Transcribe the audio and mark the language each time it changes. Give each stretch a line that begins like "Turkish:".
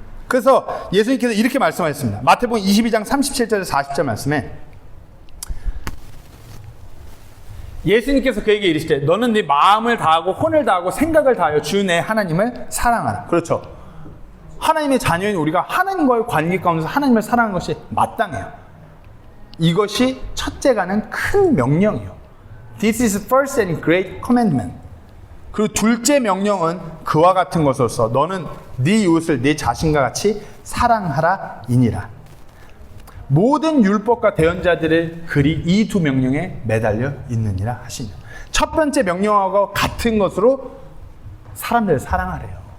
Korean: 그래서 예수님께서 이렇게 말씀하셨습니다. 마태복음 22장 37절에서 40절 말씀에 예수님께서 그에게 이르시되 너는 네 마음을 다하고 혼을 다하고 생각을 다하여 주 내 하나님을 사랑하라. 그렇죠. 하나님의 자녀인 우리가 하나님과의 관계 가운데서 하나님을 사랑하는 것이 마땅해요. 이것이 첫째가는 큰 명령이에요.
English: This is first and great commandment.
Korean: 그리고 둘째 명령은 그와 같은 것으로서 너는 네 이웃을 네 자신과 같이 사랑하라 이니라. 모든 율법과 대언자들의 글이 이 두 명령에 매달려 있느니라 하시니. 첫 번째 명령하고 같은 것으로 사람들을 사랑하래요.